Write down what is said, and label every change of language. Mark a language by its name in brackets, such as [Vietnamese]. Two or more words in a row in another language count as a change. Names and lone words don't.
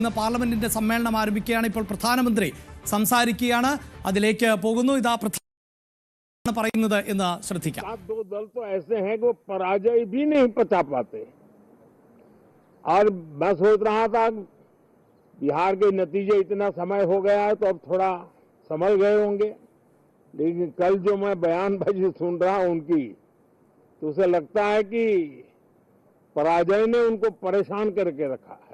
[Malayalam] ഇന്ന് പാർലമെന്റിന്റെ സമ്മേളനം ആരംഭിക്കുകയാണ്. ഇപ്പോൾ പ്രധാനമന്ത്രി സംസാരിക്കുകയാണ്. അതിലേക്ക് പോകുന്നു. ഇതാ പ്രധാന പറയുന്നത് എന്ന് ശ്രദ്ധിക്കാം. [Hindi] दो दल तो ऐसे हैं कि वो पराजय भी नहीं पचा पाते। और मैं सोच रहा था बिहार के नतीजे इतना समय हो गया है तो अब थोड़ा समझ गए होंगे, लेकिन कल जो मैं बयानबाजी सुन रहा हूं उनकी, तो उसे लगता है कि पराजय ने उनको परेशान करके रखा है।